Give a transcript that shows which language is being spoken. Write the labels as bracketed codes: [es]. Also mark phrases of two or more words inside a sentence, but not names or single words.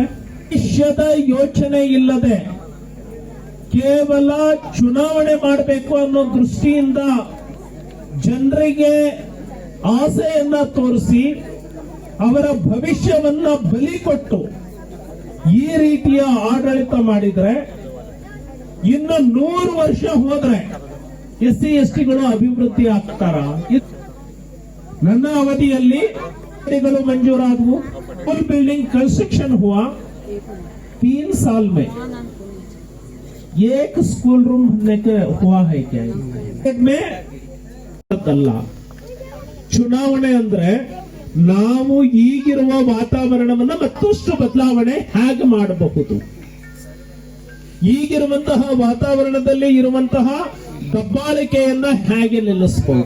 [kn] ಭವಿಷ್ಯದ ಯೋಚನೆ ಇಲ್ಲದೆ ಕೇವಲ ಚುನಾವಣೆ ಮಾಡಬೇಕು ಅನ್ನೋ ದೃಷ್ಟಿಯಿಂದ ಜನರಿಗೆ ಆಸೆಯನ್ನ ತೋರಿಸಿ ಅವರ ಭವಿಷ್ಯವನ್ನ ಬಲಿ ಕೊಟ್ಟು ಈ ರೀತಿಯ ಆಡಳಿತ ಮಾಡಿದ್ರೆ ಇನ್ನು 100 ವರ್ಷ ಹೋದ್ರೆ ಎಸ್ಸಿ ಎಸ್ಟಿಗಳು ಅಭಿವೃದ್ಧಿ ಆಗ್ತಾರ? ನನ್ನ ಅವಧಿಯಲ್ಲಿ ಮಂಜೂರಾದವು. [en] full building construction [hi] हुआ 3 साल में. एक [en] school room [hi] हुआ है क्या में? [kn] ಅಲ್ಲ. ಚುನಾವಣೆ ಅಂದ್ರೆ ನಾವು ಈಗಿರುವ ವಾತಾವರಣವನ್ನ ಮತ್ತಷ್ಟು ಬದಲಾವಣೆ ಹೇಗೆ ಮಾಡಬಹುದು? ಈಗಿರುವಂತಹ ವಾತಾವರಣದಲ್ಲಿ ಇರುವಂತಹ ದಬ್ಬಾಳಿಕೆಯನ್ನ ಹೇಗೆ ನಿಲ್ಲಿಸಬಹುದು?